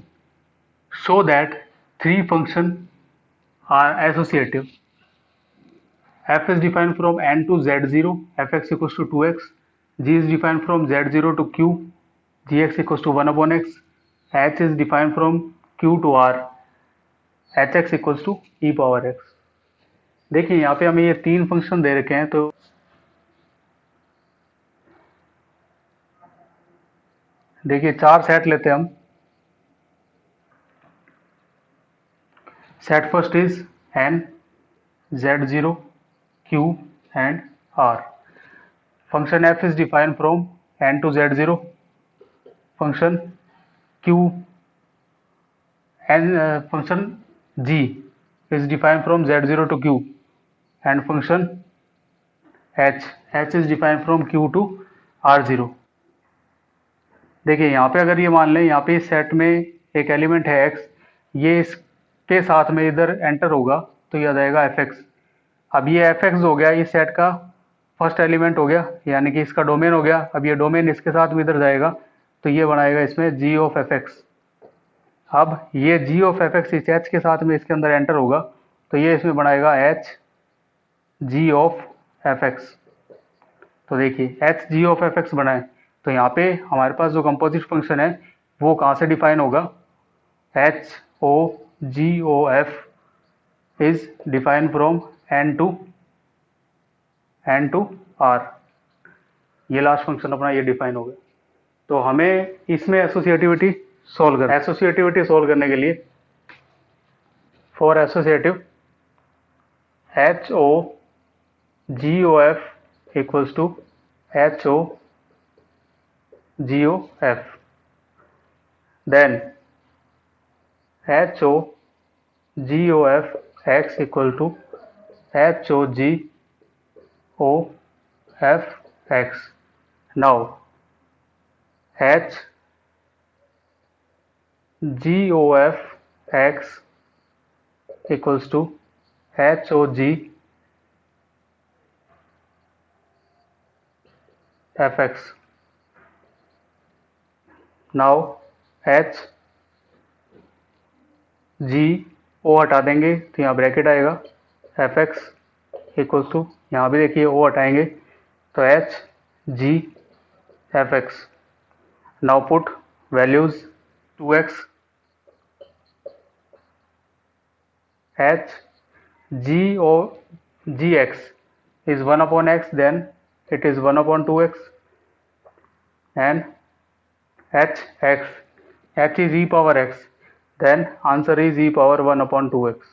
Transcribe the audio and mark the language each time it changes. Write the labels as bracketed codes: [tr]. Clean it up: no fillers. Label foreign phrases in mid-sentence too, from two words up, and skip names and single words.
[en] Show that three functions are associative. F is defined from n to z0, fx equals to 2x. G is defined from z0 to q, gx equals to 1 upon x, h is defined from q to r, hx equals to e power x। [hi] देखिए यहाँ पे हमें ये तीन फंक्शन दे रखे हैं, तो देखिए चार सेट लेते हैं हम। [en] set first is n, z0, q and r। Function f is defined from n to z0, function q and function g is defined from z0 to q, and function h is defined from q to r0। [hi] देखिए यहाँ पे अगर ये मान लें, यहाँ पे इस सेट में एक एलिमेंट है x, ये इसके साथ में इधर एंटर होगा तो ये आ जाएगा fx। अब ये fx हो गया, इस सेट का [en] first element [hi] हो गया, यानी कि इसका डोमेन हो गया। अब ये डोमेन इसके साथ में इधर जाएगा तो ये बनाएगा इसमें g ऑफ fx। अब ये g ऑफ fx इस h के साथ में इसके अंदर एंटर होगा तो ये इसमें बनाएगा h g ऑफ fx। तो देखिए h g ऑफ fx बनाए, तो यहाँ पे हमारे पास जो [en] composite function [hi] है वो कहाँ से डिफाइन होगा, [en] h o g o f is define from n to r। [hi] ये [en] last function [hi] अपना ये डिफाइन हो गया। तो हमें इसमें [en] associativity solve [hi] करने के लिए, [en] for associative h o g o f equals to h o g o f, then h o g o f x equal to h o g o f x. नाउ h g o f x equals to h o g f x। [hi] नाउ h g o हटा देंगे तो यहाँ ब्रैकेट आएगा, f x [en] equals to, [hi] यहाँ भी देखिए o हटाएंगे तो h g f x। [en] now put values 2x, h g o g x is 1 upon x, then it is 1 upon 2x, and h is e power x, then answer is e power 1 upon 2x।